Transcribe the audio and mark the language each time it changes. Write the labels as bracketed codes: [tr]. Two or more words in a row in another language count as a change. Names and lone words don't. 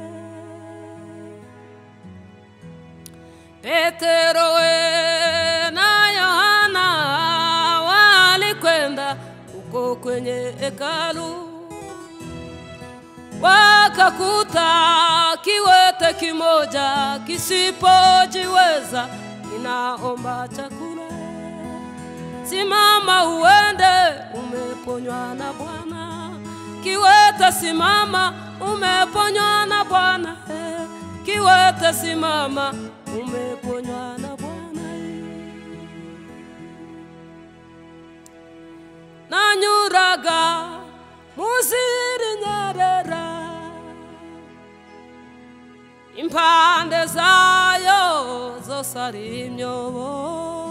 [sw] Petero na Yohana walikwenda uko kwenye hekalu, wakakuta kiwete kimoja kisipojiweza kinaomba chakula. Simama uende, umeponywa na Bwana. Kiwete simama, umeponywa na Bwana. Kiwete simama, umeponywa na Bwana. [rw] Nanyuraga muziri nyerera, impande zayo zose ari imyobo.